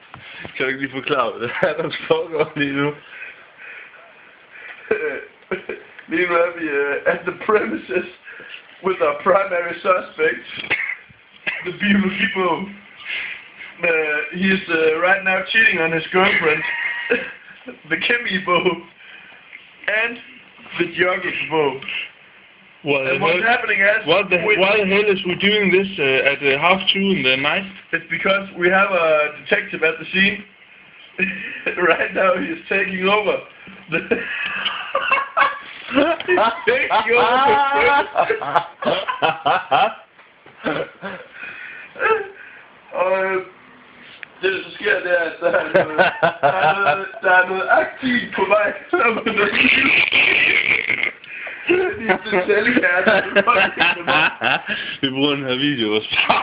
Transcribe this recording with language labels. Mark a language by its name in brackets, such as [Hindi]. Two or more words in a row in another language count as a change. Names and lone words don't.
[Danish] Kan du ikke lige forklare, hvad det er, der foregår lige nu? Lige nu er vi [English] at the premises with our primary suspect, the beautiful Bo. He's right now cheating on his girlfriend, the Kimmy Bo, and the Joggers Bo. And what's happening is... Why the hell is we doing this at 2:30 in the night? It's because we have a detective at the scene. Right now he's taking over. He's taking over. [Danish] Og det der så sker, det er, at der er noget aktivt på vej. Vi bruger den her video også.